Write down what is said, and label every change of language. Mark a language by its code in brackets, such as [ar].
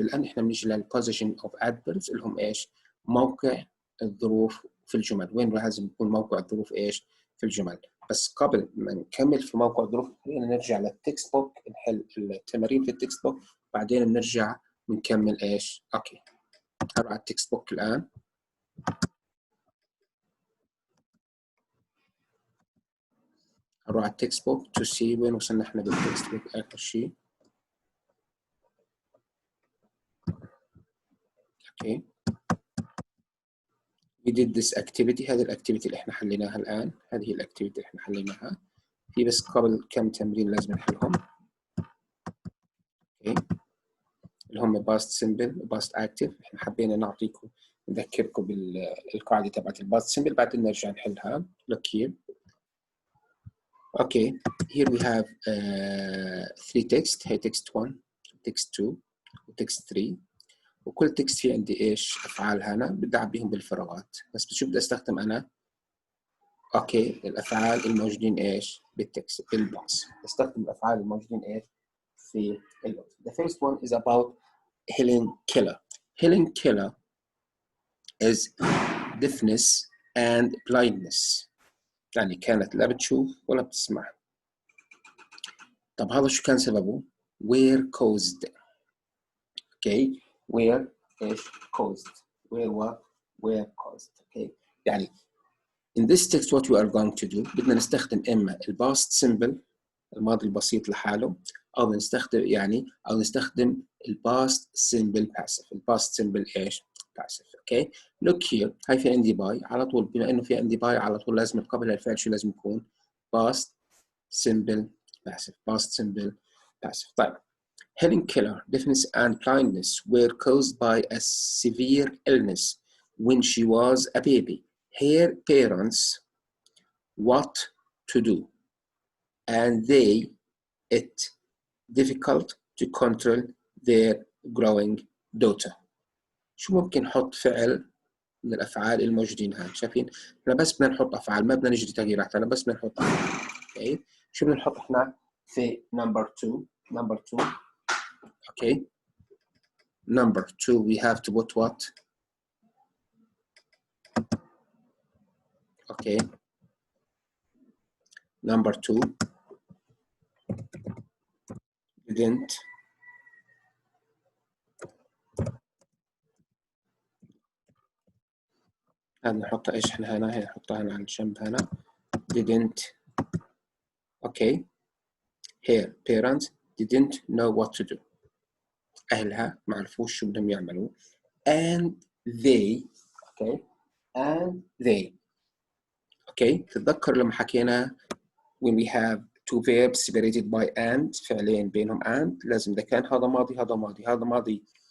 [ar] الآن إحنا بنيجي للposition of adverbs اللي هم إيش؟ موقع الظروف في الجمل. وين لازم يكون موقع الظروف إيش؟ في الجمل. بس قبل ما نكمل في موقع الظروف خلينا نرجع للتكست بوك نحل التمارين في التكست بوك بعدين بنرجع ونكمل إيش؟ أوكي. هروح على التكست بوك الآن. هروح على التكست بوك [en] to see [ar] وين وصلنا إحنا بالتكست بوك آخر شيء. [en] Okay. We did this activity. [ar] هذه الأكتيفيتي اللي إحنا حليناها الآن. هذه هي الأكتيفيتي اللي إحنا حليناها. في بس قبل كم تمرين لازم نحلهم. [en] Okay. اللي هم past simple و past active. [ar] إحنا حبينا نعطيكم نذكركم بالقاعدة تبعت الباست simple بعدين نرجع نحلها. [en] Look here. Okay. Here we have three text. هي text 1, text 2 و text 3. [ar] وكل تكست فيه عندي ايش افعال هنا بدي اعبيهم بالفراغات بس بشوف بدي استخدم انا اوكي الافعال الموجودين ايش بالتكست بالبوكس بستخدم الافعال الموجودين ايش في البوكس. [en] The first one is about Helen Keller. Helen Keller is deafness and blindness [ar] يعني كانت لا بتشوف ولا بتسمع. طب هذا شو كان سببه؟ [en] Were caused. Okay. Were ايش caused. Were what? Were caused. Okay. [ar] يعني [en] in this text what we are going to do [ar] بدنا نستخدم إما الباست simple الماضي البسيط لحاله أو نستخدم الباست simple passive. الباست simple إيش؟ passive. [en] Okay. Look here. [ar] هاي في عندي باي على طول بما إنه في عندي باي على طول لازم قبل الفعل شو لازم يكون؟ [en] past simple passive. past simple passive. طيب. Helen Keller, deafness and blindness were caused by a severe illness when she was a baby. Her parents what to do and it difficult to control their growing daughter. [ar] شو ممكن نحط فعل من الأفعال الموجودين هان شايفين احنا بس بدنا نحط أفعال ما بدنا نجري تغييرات أنا بس بدنا نحط أفعال. [en] Okay. [ar] شو بدنا نحط احنا في number 2 okay. [en] Number 2 we have to put what? Okay. Number 2 didn't [ar] هذا نحطها ايش احنا هنا هي نحطها هنا على الجنب هنا didn't okay. [en] Her parents didn't know what to do. [ar] أهلها ما عرفوش شو بدهم يعملوا [en] and they okay and they okay [ar] تتذكر لما حكينا [en] when we have two verbs separated by and [ar] فعلين بينهم and لازم إذا كان هذا ماضي هذا ماضي هذا ماضي